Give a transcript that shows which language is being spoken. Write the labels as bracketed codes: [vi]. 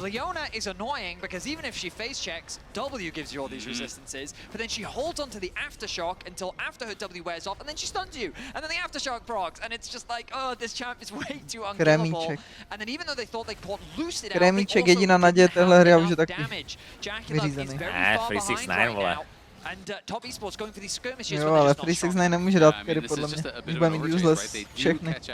[en] Leona is annoying because even if she face checks, W gives you all these resistances, but then she holds onto the aftershock until after her W wears off, and then she stuns you, and then the aftershock procs, and it's just like, oh, this champ is way too unkillable. And then even though they thought they caught Lucid out, [cs] Kremíček jediná naděje téhle hry a už je taky vyřízený. 369, vole. [en] And top esports going for these skirmishes. [cs] Jo, ale 369 nemůže dát carry podle mě. Už bude mít useless všechny.